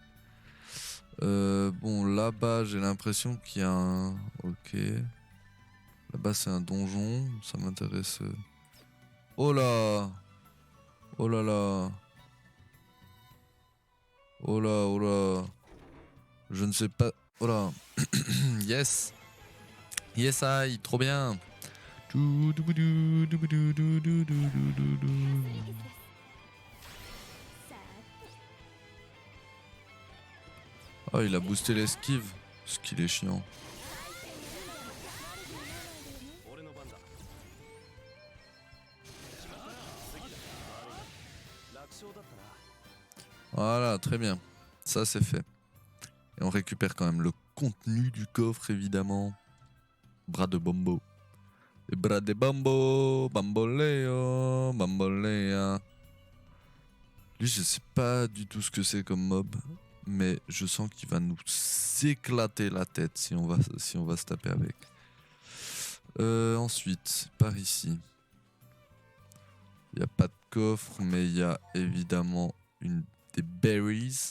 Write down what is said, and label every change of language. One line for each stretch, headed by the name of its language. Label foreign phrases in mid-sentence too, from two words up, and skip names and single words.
French: Bon, là-bas, j'ai l'impression qu'il y a un... Ok. Là-bas, c'est un donjon. Ça m'intéresse. Oh là! Oh là là! Oh là, oh là! Je ne sais pas... Oh là! Yes!
English: Yes, I!
French: Trop bien! Oh, il a boosté l'esquive. Ce qu'il est chiant. Voilà, très bien. Ça, c'est fait. Et on récupère quand même le contenu du coffre, évidemment. Bras de Bombo. Les bras de Bombo. Bamboleo. Bambolea. Lui, je sais pas du tout ce que c'est comme mob. Mais je sens qu'il va nous éclater la tête si on va se taper avec. Ensuite, par ici. Il n'y a pas de coffre, mais il y a évidemment des berries.